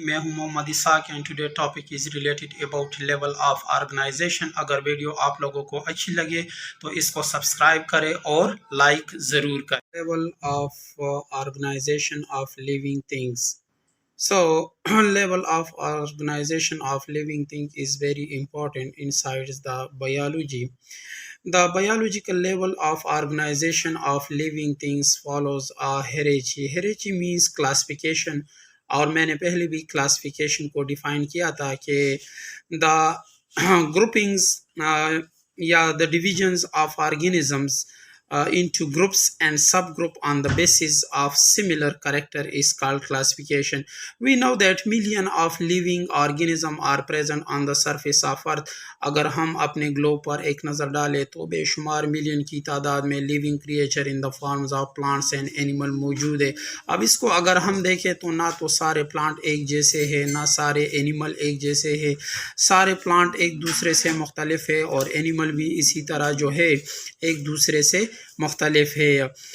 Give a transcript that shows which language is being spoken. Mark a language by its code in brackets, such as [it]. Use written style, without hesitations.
[hi] मैं हूं [en] Mohammad Isaq and today topic is related about level of organisation. [hi] अगर video आप लोगों को अच्छी लगे तो इसको सब्सक्राइब करें और लाइक ज़रूर करें। [en] Level of organization of living things. So, level of organization of living thing is very important inside the biology. The biological level of organization of living things follows a hierarchy. Hierarchy means classification. [hi] और मैंने पहले भी classification को define किया था कि [en] The groupings या the divisions of organisms into groups and subgroup on the basis of similar character is called classification. We know that million of living organism are present on the surface of earth. [hi] अगर हम अपने globe पर एक नज़र डालें तो बेशुमार million की तादाद में [en] living creature in the forms of plants and animal [hi] मौजूद है। अब इसको अगर हम देखें तो ना तो सारे प्लांट एक जैसे हैं, ना सारे एनिमल एक जैसे हैं। सारे प्लांट एक दूसरे से मुख्तलिफ है और एनिमल भी इसी तरह जो है एक दूसरे से मुख्तलिफ है।